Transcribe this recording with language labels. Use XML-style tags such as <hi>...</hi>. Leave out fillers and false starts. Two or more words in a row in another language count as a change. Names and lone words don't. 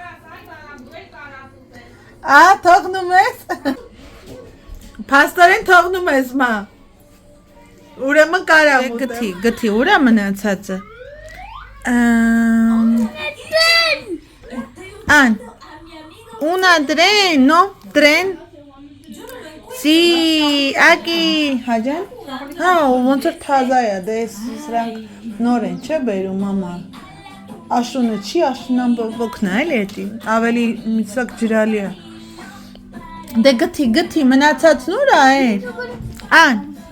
<hy>Թողնում ես։ Փաստորեն թողնում ես, մա։ Ուրեմն կարամ ուտեմ։ Գթի, ուր է մնացածը։ Ան։</hy> <es>Una tren, no? Tren? Sí, aquí,</es> <hy>հաջան, հա, ոնց որ թազա է, դե սրանք նոր են, չէ բերում, մամա, աշունը չի, աշունան բոքն է, էլի էտի, ավելի միսակ ջրալի է, դե գթի, մնացածն ուր է, ան,</hy>